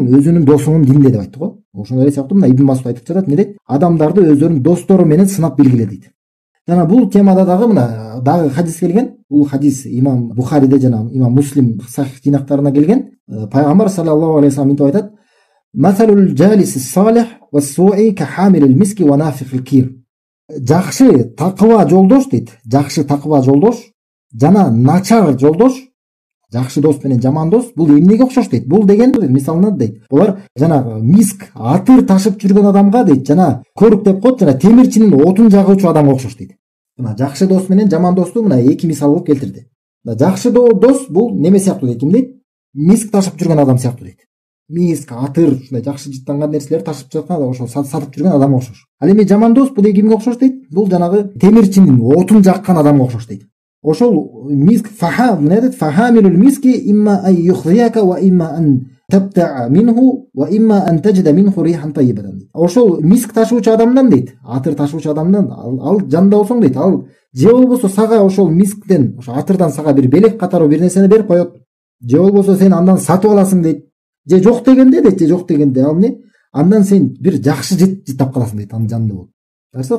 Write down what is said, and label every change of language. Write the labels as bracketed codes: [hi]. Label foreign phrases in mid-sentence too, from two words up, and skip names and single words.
[ky] Адам өзүнүн досунун динде деп айтты го. Ошондой эле сыяктуу мына Ибн Масуд айтып жатат, эмне дейт? Адамдарды өздөрүнүн достору менен сынап билгиле дейт. Жана бул темада дагы мына дагы хадис келген. Бул хадис имам Бухариде жана имам Муслим сахих жинактарына келген. Пайгамбар [ar] صلى الله عليه وسلم [ky] мынтип айтат: [ar] "مثل الجليس الصالح والسوء كحامل المسك ونافخ الكير." [ky] Жакшы такыба жолдош дейт. Жакшы такыба жолдош жана начар жолдош, жакшы дос менен жаман дос бул эмнеге окшош дейт? Бул деген мисалына дейт, булар жанагы миск, атыр ташып жүргөн адамга дейт, жана көрүк деп коет, жана темирчинин отун жагуучу адамга окшош дейт. Мына жакшы дос менен жаман досту мына эки мисал кылып келтирди. Жакшы дос бул неме сыяктуу дейт, ким дейт? Миск ташып жүргөн адам сыяктуу дейт. Миск, атыр, ушундай жакшы жыттанган нерселерди ташып жаткан, ошо сатып жүргөн адамга окшош. Ал эми жаман дос бул кимге окшош дейт? Бул жанагы темирчинин отун жаккан адамга окшош дейт. Ошол миск [ar] فحامل المسك إما أن يحذيك وإما أن تبتاع منه وإما أن تجد منه ريحا طيبة. [ky] Ошол миск ташуучу адамдан дейт, атыр ташуучу адамдан ал жанда болсоң дейт, ал же болбосо сага ошол мисктен, ошо атырдан сага бир белек катары бир нерсени берип коет, же болбосо сен андан сатып аласың дейт. Же жок дегенде ал эмне? Андан сен бир жакшы жыт жыттап каласың дейт, анын жанында болуп.